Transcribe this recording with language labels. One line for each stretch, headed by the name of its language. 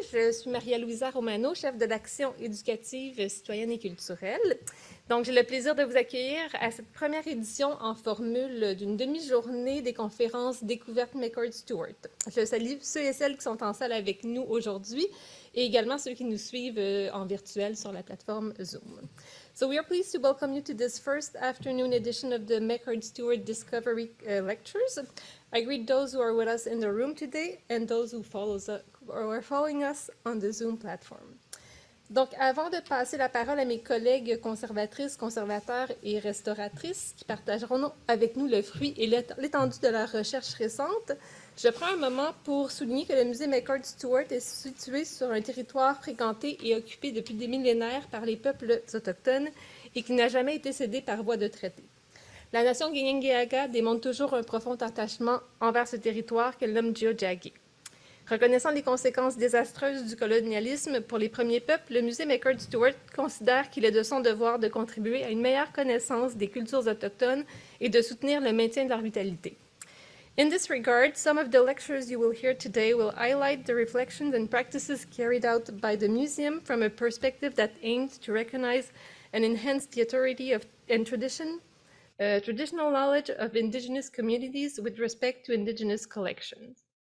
French: Je suis Maria-Louisa Romano, chef de l'action éducative citoyenne et culturelle. Donc, j'ai le plaisir de vous accueillir à cette première édition en formule d'une demi-journée des conférences découvertes McCord Stewart. Je salue ceux et celles qui sont en salle avec nous aujourd'hui et également ceux qui nous suivent en virtuel sur la plateforme Zoom.
English: So we are pleased to welcome you to this first afternoon edition of the McCord Stewart Discovery Lectures. I greet those who are with us in the room today and those who are following us on the Zoom platform.
French: Donc, avant de passer la parole à mes collègues conservatrices, conservateurs et restauratrices qui partageront avec nous le fruit et l'étendue de leur recherche récente, je prends un moment pour souligner que le musée McCord Stewart est situé sur un territoire fréquenté et occupé depuis des millénaires par les peuples autochtones et qui n'a jamais été cédé par voie de traité. La nation Guignenguéaga démontre toujours un profond attachement envers ce territoire qu'elle nomme Geojagi. Reconnaissant les conséquences désastreuses du colonialisme pour les premiers peuples, le musée McCord Stewart considère qu'il est de son devoir de contribuer à une meilleure connaissance des cultures autochtones et de soutenir le maintien de leur vitalité.
English: In this regard, some of the lectures you will hear today will highlight the reflections and practices carried out by the museum from a perspective that aims to recognize and enhance the authority and traditional knowledge of Indigenous communities with respect to Indigenous collections.